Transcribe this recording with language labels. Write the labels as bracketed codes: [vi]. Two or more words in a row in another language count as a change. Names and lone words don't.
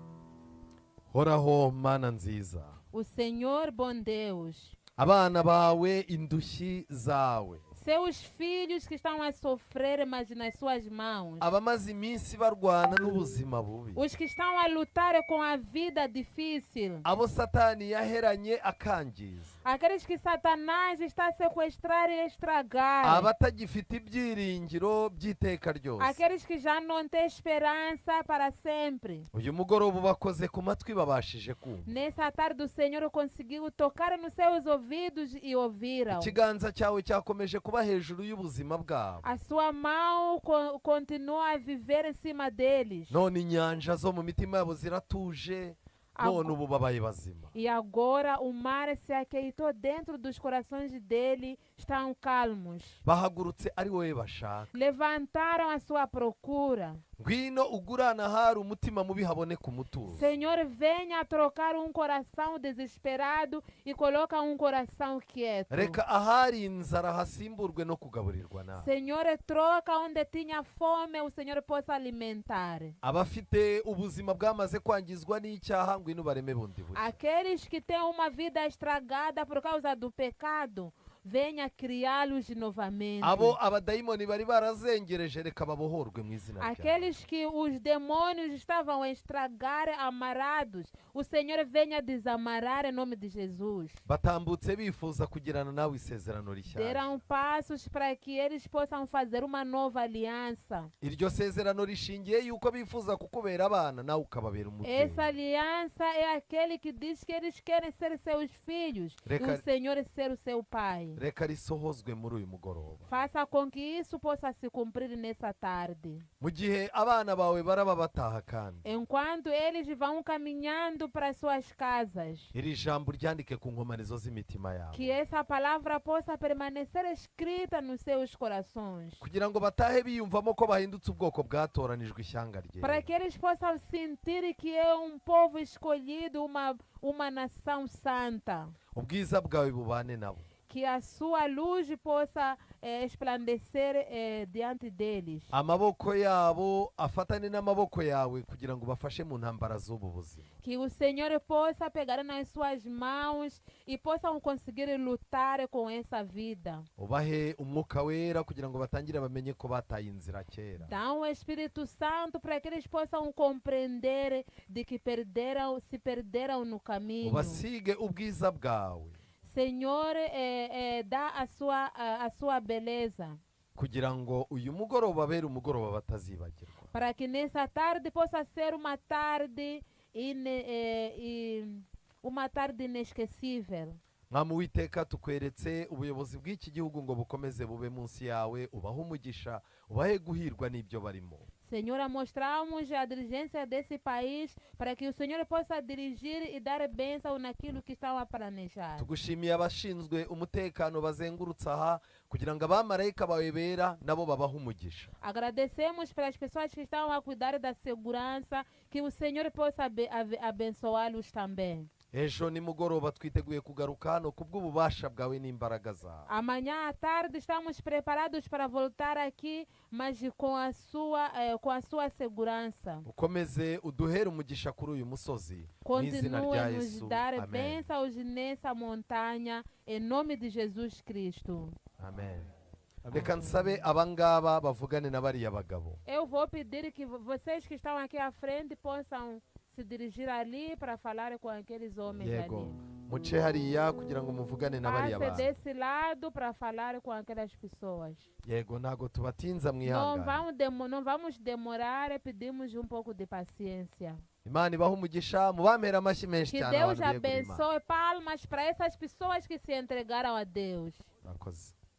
[rw] Horaho mana nziza, [pt] O Senhor, bom Deus, [rw] abana bawe indushyi zawe, [pt] seus filhos que estão a sofrer, mas nas suas mãos. [rw] abamaze iminsi barwana n'ubuzima bubi, [pt] Os que estão a lutar com a vida difícil. [rw] abo satani yaheranye akangiza, [pt] Aqueles que Satanás está a sequestrar e estragar. [rw] abatagifite ibyiringiro by'iteka ryose. [pt] Aqueles que já não têm esperança para sempre. [rw] Uyu mugoroba ubakoze ku matwi babashije kumva. [pt] Nessa tarde o Senhor conseguiu tocar nos seus ouvidos e ouviram. [rw] Ikiganza cyawe cyakomeje kuba hejuru y'ubuzima bwabo. [pt] A sua mão continua a viver em cima deles. [rw] None inyanja zo mu mitima yabo ziratuje, none ubu babaye bazima. [pt] E agora o mar se aquietou dentro dos corações dele, estão calmos. [rw] Bahagurutse ari wowe bashaka. [pt] Levantaram a sua procura. [rw] Ngwino ugurana hari umutima mubi haboneka umutuzo. [pt] Senhor, venha trocar um coração desesperado e coloca um coração quieto. [rw] Reka ahari inzara hasimburwe no kugaburirwa nawe. [pt] Senhor, troca onde tinha fome, o Senhor possa alimentar. [rw] Abafite ubuzima bwamaze kwangizwa n'icyaha ngwino bareme bundi bushya. [pt] Aqueles que têm uma vida estragada por causa do pecado, venha criá-los novamente. [rw] Abo abadayimoni bari barazengereje reka babohorwe mu izina ryawe. [pt] Aqueles que os demônios estavam a estragar amarrados, o Senhor venha desamarrar em nome de Jesus. [rw] Batambutse bifuza kugirana nawe isezerano rishya. [pt] Terão passos para que eles possam fazer uma nova aliança. [rw] Iryo sezerano rishingiye yuko bifuza kukubera abana nawe ukababera umubyeyi. [pt] Essa aliança é aquele que diz que eles querem ser seus filhos e [rw] Reca- [pt] o Senhor ser o seu pai. [rw] Reka risohozwe muri uyu mugoroba. [pt] Faça com que isso possa se cumprir nessa tarde. [rw] Mu gihe abana bawe baraba bataha kandi [pt] Enquanto eles vão caminhando para suas casas, [rw] iri jambo ryandike ku nkomanizo z'imitima yabo, [pt] que essa palavra possa permanecer escrita nos seus corações, [rw] kugira ngo batahe biyumvamo ko bahindutse ubwoko bwatoranijwe ishyanga [pt] para [rw] rye. [pt] que eles possam sentir que é um povo escolhido, uma nação santa. [rw] Ubwiza bwawe bubane nabo. [pt] Que a sua luz possa esplandecer diante deles. [rw] Amaboko yabo afatane n'amaboko yawe kugira ngo bafashe mu ntambara z'ubu buzima. [pt] Que o Senhor possa pegar nas suas mãos e possam conseguir lutar com essa vida. [rw] Ubahe umwuka wera kugira ngo batangire bamenye ko bataye inzira kera. [pt] Dá um Espírito Santo para que eles possam compreender de que se perderam no caminho. [rw] Ubasige ubwiza bwawe [pt] Senhor, dá a sua beleza. [rw] kugira ngo uyu mugoroba abere umugoroba batazibagirwa. [pt] Para que nessa tarde possa ser uma tarde inesquecível. [rw] Mwami w'iteka tukweretse ubuyobozi bw'iki gihugu ngo bukomeze bube munsi yawe, ubahe umugisha, ubahe guhirwa n'ibyo barimo. [pt] Senhor, mostramos a dirigência desse país para que o Senhor possa dirigir e dar bênção naquilo que estão a planejar. [rw] Tugushimiye abashinzwe umutekano bazengurutse aha kugira ngo abamarayika bawe bera nabo babahe umugisha. [pt] Agradecemos para as pessoas que estão a cuidar da segurança, que o Senhor possa abençoá-los também. [rw] ejo nimugoroba twiteguye kugaruka hano kubw'ububasha bwawe n'imbaraga zawe. [pt] Amanhã à tarde estamos preparados para voltar aqui, mas com a sua segurança. [rw] ukomeze uduhere umugisha kuri uyu musozi mu izina [pt] Continue [rw] rya [pt] a nos [rw] yesu, [pt] dar [rw] amen. [pt] bênçãos nessa montanha, em nome de Jesus Cristo. Amen. [rw] Reka nsabe abangaba bavugane na bariya bagabo. [pt] Eu vou pedir que vocês que estão aqui à frente possam se dirigir ali para falar com aqueles homens [rw] Yego, [pt] ali. [rw] muce hariya kugira ngo muvugane na bariya [pt] Passe [rw] bantu. [pt] desse lado para falar com aquelas pessoas. [rw] Yego, ntago tubatinza [pt] Não [rw] mwihangane. [pt] não vamos demorar, pedimos um pouco de paciência. [rw] Imana ibahe umugisha, mubampere amashyi menshi [pt] Que [rw] cyane [pt] Deus [rw] abantu begura Imana. [pt] abençoe. Palmas para essas pessoas que se entregaram a Deus. [rw] Murakoze.